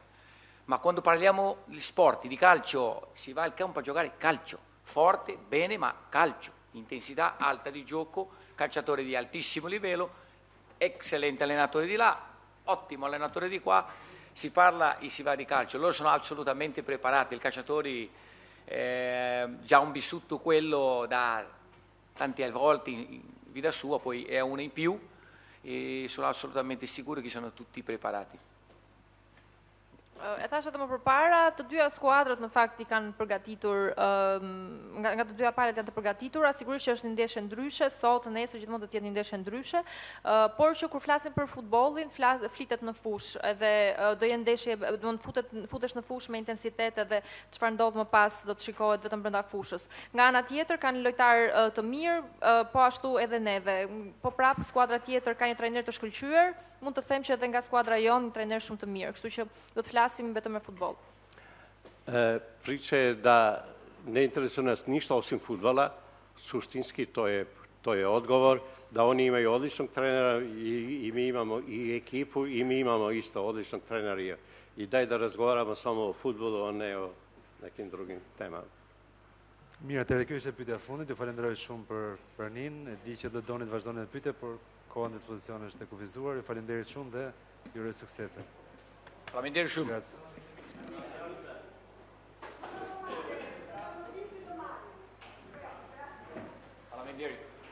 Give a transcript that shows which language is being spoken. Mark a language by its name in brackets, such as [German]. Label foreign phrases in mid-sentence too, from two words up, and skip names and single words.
[Italian] Ma quando parliamo di sport, di calcio, si va al campo a giocare calcio, forte, bene, ma calcio, intensità alta di gioco, calciatore di altissimo livello, eccellente allenatore di là, ottimo allenatore di qua, si parla e si va di calcio. Loro sono assolutamente preparati, i calciatori già hanno vissuto quello da tante volte in vita sua, poi è una in più e sono assolutamente sicuro che sono tutti preparati. [Albanian] E thashë edhe më përpara, të dyja skuadrat në fakt i kanë përgatitur, nga të dyja palët janë të përgatitura, sigurisht që është një ndeshje ndryshe, sot, nesër gjithmonë do të jetë një ndeshje ndryshe, por që kur flasim për futbollin, flitet në fushë, edhe do jenë ndeshje, do të futesh në fushë me intensitet edhe çfarë ndodh më pas do të shikohet vetëm brenda fushës. Nga ana tjetër kanë lojtar të mirë, po ashtu edhe neve. Po prapë skuadra tjetër ka një trajner të shkëlqyer, mund të them që edhe nga skuadra jonë një trajner shumë të mirë, kështu që do të flasim vetëm me futboll. [Serbian] Priča je da ne interesuje nas ništa osim fudbala, suštinski to je odgovor, da oni imaju odličnog trenera i mi imamo i ekipu i mi imamo isto odličnog trenera i daj da razgovaramo samo o fudbalu, a ne o nekim drugim temama. [Albanian] Mirë, edhe kjo ishte pyetja e fundit, ju falenderoj shumë për pranin, e di që do doni të vazhdoni të pyetje, por koha në dispozicion është e kufizuar, ju falenderit shumë dhe ju uroj suksese. Faleminderit shumë. Faleminderit.